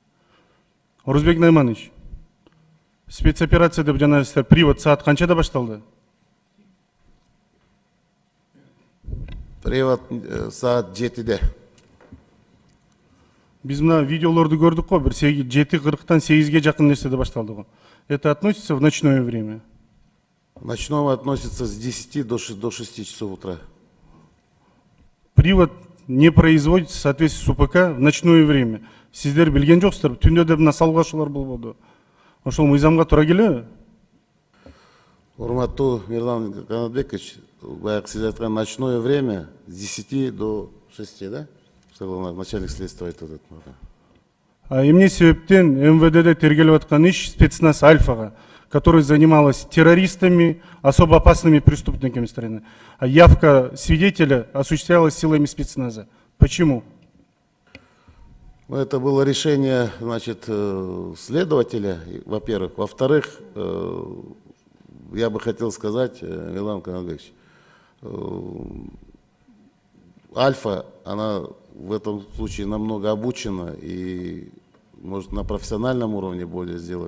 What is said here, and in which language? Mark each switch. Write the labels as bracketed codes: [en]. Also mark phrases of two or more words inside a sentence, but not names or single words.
[ky] Орузбек Найманович, спецоперация деп жана сиздер привод саат канчада башталды? Привод саат 7-де. Биз мына видеолорду көрдүк го, бир 7:40-тан 8-ге жакын нерседе башталды го. [ru] Это относится в ночное время? В ночном относится с 10 до 6 часов утра. Привод не производится в соответствии с УПК в ночное время. [ky] Сиздер билген жоксуздар, түндө да мына салгылашуулар болбоду. Ошол мыйзамга туура келеби? Урматтуу Мирлан Канатбекович, баягы сиз айткан [ru] ночное время с 10 до 6, [ky] да? [ru] Начальник следствия [ky] айтып атат. Эмне себептен МВДде тергелип аткан иш спецназ Альфага, [ru] который занималась террористами, особо опасными преступниками. А явка свидетеля осуществлялась силами спецназа. Почему? Это было решение, значит, следователя, во-первых. Во-вторых, я бы хотел сказать, Мирлан Канатбекович, Альфа, она в этом случае намного обучена и, может, на профессиональном уровне более сделана.